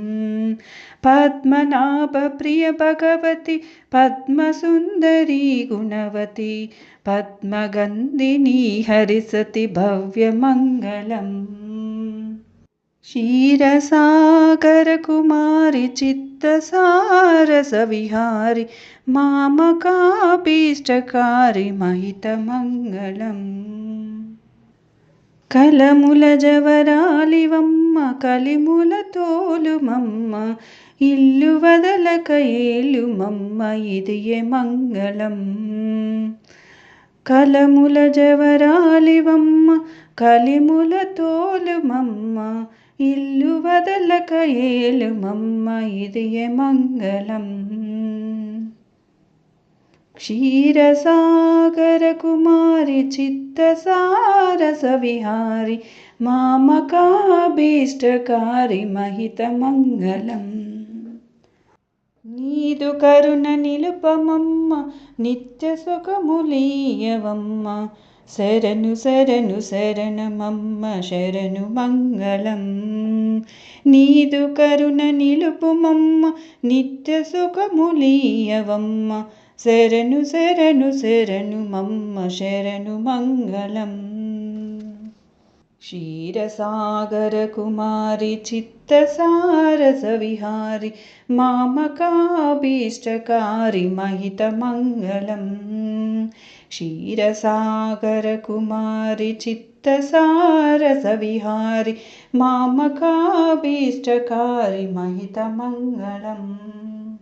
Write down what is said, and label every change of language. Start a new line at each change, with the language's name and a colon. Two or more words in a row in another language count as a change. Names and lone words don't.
Sanskrit: पद्मनाभप्रिय भगवती पद्मसुन्दरी गुणवती पद्मगन्धिनी हरिसति भव्यमङ्गलम्। क्षीरसागरकुमारि चित्तसारसविहारि मामकाभीष्टकारि महितमङ्गलम्।
Telugu: కలములజవరాలివమ్మ కలిములతోలుమమ్మ ఇల్లు వదలక ఏలుమమ్మ ఇదియే మంగళం. కలములజవరాలివమ్మ కలిములతోలుమమ్మ ఇల్లు వదలక ఏలుమమ్మ ఇదియే మంగళం.
Sanskrit: क्षीरसागरकुमारि चित्तसारसविहारि मामकाभीष्टकारि महितमङ्गलम्.
Telugu: నీదు కరుణ నిలుపమమ్మ నిత్య సుఖములీయవమ్మ శరణు శరణు శరణమమ్మ శరణు మంగళం. నీదు కరుణ నిలుపుమమ్మ నిత్య సుఖములీయవమ్మ శరణు శరణు శరణు మమ్మ శరణు మంగళం.
Sanskrit: क्षीरसागरकुमारि चित्तसारसविहारि मामकाभीष्टकारि महितमङ्गलम्. क्षीरसागरकुमारि चित्तसारसविहारि मामकाभीष्टकारि महितमङ्गलम्.